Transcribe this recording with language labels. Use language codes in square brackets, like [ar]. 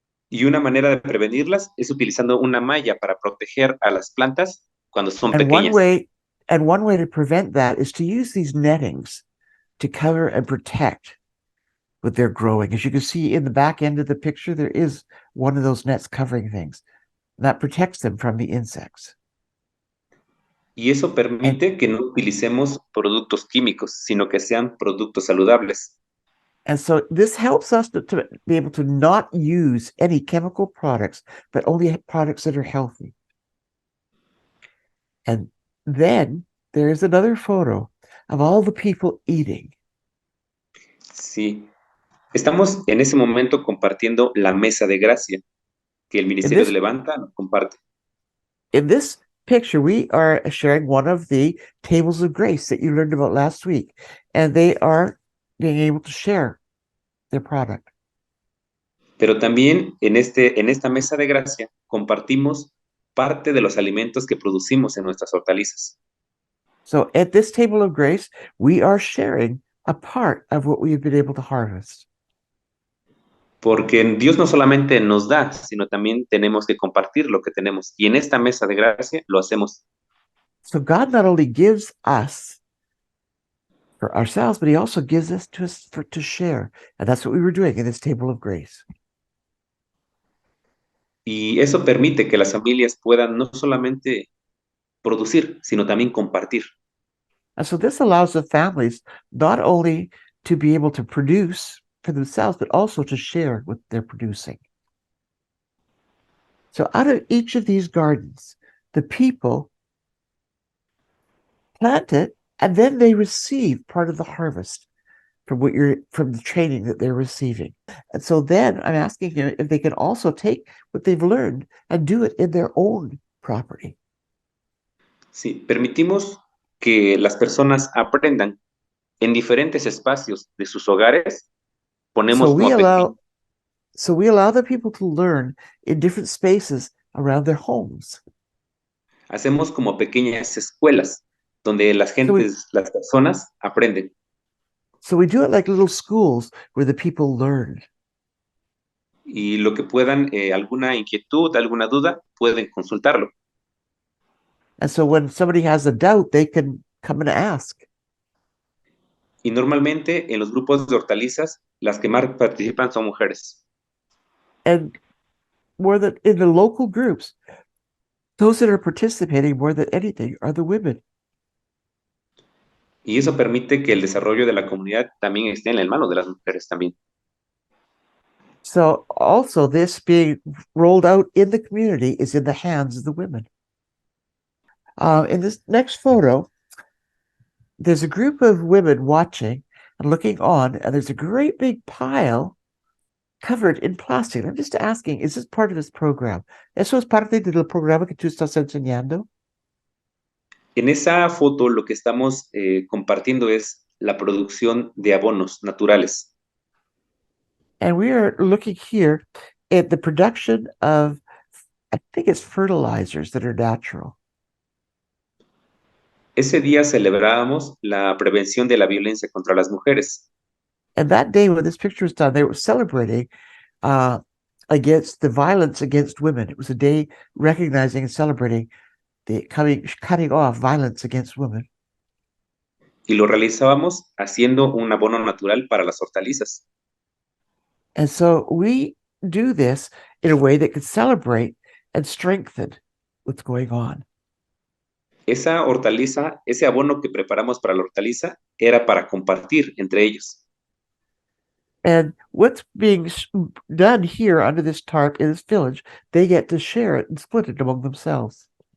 [es] Y una manera de prevenirlas es utilizando una malla para proteger a las plantas cuando son pequeñas. [en] One way to prevent that is to use these nettings to cover and protect what they're growing. As you can see in the back end of the picture, there is one of those nets covering things. That protects them from the insects. [es] Y eso permite que no utilicemos productos químicos, sino que sean productos saludables. [en] And so this helps us to be able to not use any chemical products, but only products that are healthy. And then there's another photo of all the people eating. [es] Sí. Estamos en ese momento compartiendo la mesa de gracia que el Ministerio de Levanta nos comparte. [en] In this picture, we are sharing one of the tables of grace that you learned about last week, and they are being able to share their product. [es] Pero también en esta mesa de gracia compartimos parte de los alimentos que producimos en nuestras hortalizas. [en] So at this table of grace, we are sharing a part of what we have been able to harvest. [es] Porque Dios no solamente nos da, sino también tenemos que compartir lo que tenemos. Y en esta mesa de gracia lo hacemos. [en] So God not only gives us for ourselves, but He also gives us to share. And that's what we were doing in this table of grace. [es] Y eso permite que las familias puedan no solamente producir, sino también compartir. [en] And so this allows the families not only to be able to produce for themselves, but also to share what they're producing. So out of each of these gardens, the people plant it, and then they receive part of the harvest from the training that they're receiving. And so then I'm asking you if they can also take what they've learned and do it in their own property. [es] Sí, permitimos que las personas aprendan en diferentes espacios de sus hogares. Ponemos [en] So we allow the people to learn in different spaces around their homes. [es] Hacemos como pequeñas escuelas donde las personas aprenden. [en] So we do it like little schools where the people learn. [es] y lo que puedan, alguna inquietud, alguna duda, pueden consultarlo. [en] And so when somebody has a doubt, they can come and ask. [es] Y normalmente en los grupos de hortalizas, las que más participan son mujeres. [en] And more than in the local groups, those that are participating more than anything are the women. [es] Y eso permite que el desarrollo de la comunidad también esté en las manos de las mujeres también. [en] So also this being rolled out in the community is in the hands of the women. In this next photo, there's a group of women watching and looking on, and there's a great big pile covered in plastic. I'm just asking, is this part of this program? [es] ¿Eso es parte del programa que tú estás enseñando? En esa foto lo que estamos compartiendo es la producción de abonos naturales. [en] And we are looking here at the production of, I think it's fertilizers that are natural. [es] Ese día celebrábamos la prevención de la violencia contra las mujeres. [en] And that day when this picture was done, they were celebrating against the violence against women. It was a day recognizing and celebrating the cutting off violence against women. [es] Y lo realizábamos haciendo un abono natural para las hortalizas. [en] And so we do this in a way that can celebrate and strengthen what's going on. [es] Esa hortaliza, ese abono que preparamos para la hortaliza, era para compartir entre ellos. [en] And what's being done here under this tarp in this village, they get to share it and split it among themselves.